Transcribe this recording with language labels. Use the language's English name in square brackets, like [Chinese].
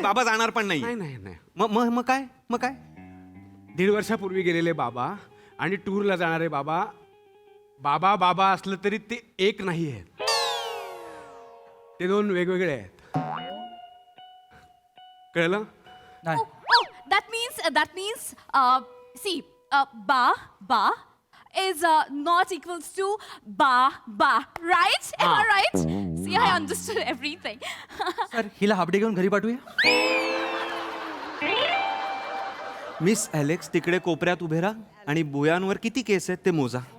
[Marathi] बाबा जाणार पण नाही. नाही. मग काय? 1.5 वर्षापूर्वी गेलेले बाबा आणि टूरला जाणारे बाबा. बाबा असलं तरी ते एक नाही आहेत, ते 2 वेगवेगळे आहेत. कळलं? नाही. [English] That means see, ba is not equals to ba, right? Am I right? See, I understood everything. [Marathi] Sir हिला हाफडे घेऊन घरी पाठवूया. मिस एलेक्स, तिकडे कोपऱ्यात उभे राहा आणि बुयांवर किती केस आहेत ते मोजा.